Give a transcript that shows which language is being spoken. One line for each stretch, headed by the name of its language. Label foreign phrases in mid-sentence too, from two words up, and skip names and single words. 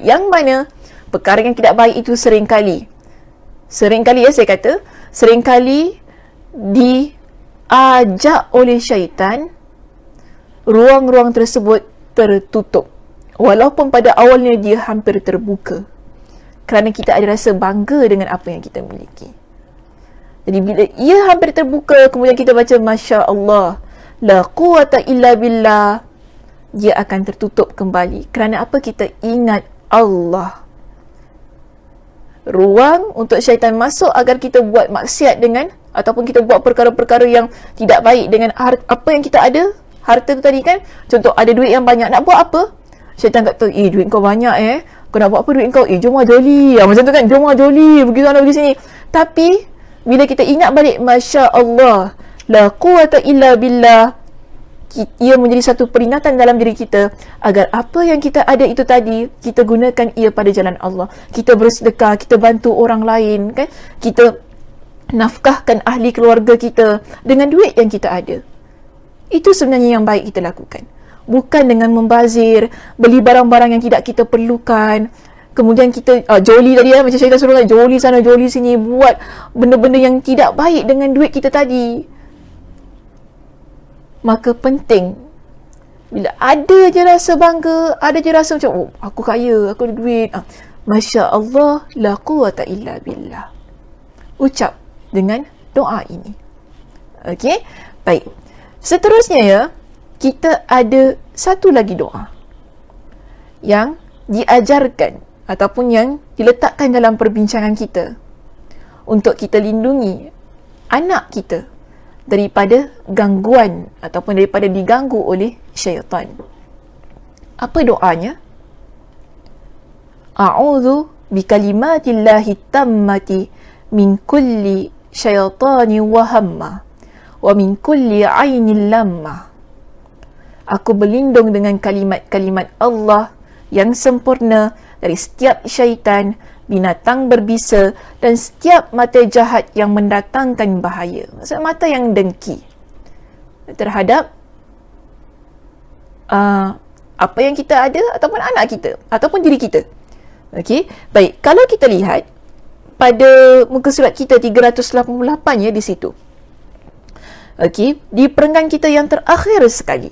Malay: Yang mana perkara yang tidak baik itu seringkali ya saya kata, seringkali diajak oleh syaitan, ruang-ruang tersebut tertutup. Walaupun pada awalnya dia hampir terbuka. Kerana kita ada rasa bangga dengan apa yang kita miliki. Jadi bila ia hampir terbuka, kemudian kita baca
Arabic: ما شاء الله, لا قوة إلا بالله.
Malay: dia akan tertutup kembali. Kerana apa? Kita ingat Allah. Ruang untuk syaitan masuk agar kita buat maksiat dengan, ataupun kita buat perkara-perkara yang tidak baik dengan apa yang kita ada. Harta tu tadi kan, contoh ada duit yang banyak, nak buat apa? Syaitan kata, duit kau banyak kau nak buat apa duit kau? Jom lah joli. Macam tu kan, jom lah joli, pergi sana pergi sini. Tapi bila kita ingat balik,
Arabic: ما شاء الله, لا قوة إلا بالله,
Malay: ia menjadi satu peringatan dalam diri kita agar apa yang kita ada itu tadi, kita gunakan ia pada jalan Allah. Kita bersedekah, kita bantu orang lain kan, kita nafkahkan ahli keluarga kita dengan duit yang kita ada. Itu sebenarnya yang baik kita lakukan, bukan dengan membazir, beli barang-barang yang tidak kita perlukan. Kemudian kita joli tadi macam syaitan suruh joli sana joli sini, buat benda-benda yang tidak baik dengan duit kita tadi. Maka penting, bila ada je rasa bangga, ada je rasa macam, aku kaya, aku ada duit,
Arabic: ما شاء الله, لا قوة إلا بالله.
Malay: Ucap dengan doa ini. Okey, baik. Seterusnya kita ada satu lagi doa yang diajarkan ataupun yang diletakkan dalam perbincangan kita untuk kita lindungi anak kita daripada gangguan ataupun daripada diganggu oleh syaitan. Apa doanya?
Arabic: أعوذ بكلمات الله التامات من كل شيطان وهامة ومن كل عين لامة.
Malay: Aku berlindung dengan kalimat-kalimat Allah yang sempurna dari setiap syaitan, binatang berbisa dan setiap mata jahat yang mendatangkan bahaya. Maksudnya mata yang dengki terhadap apa yang kita ada ataupun anak kita ataupun diri kita. Okey, baik. Kalau kita lihat pada muka surat kita 388 di situ. Okey, di perenggan kita yang terakhir sekali.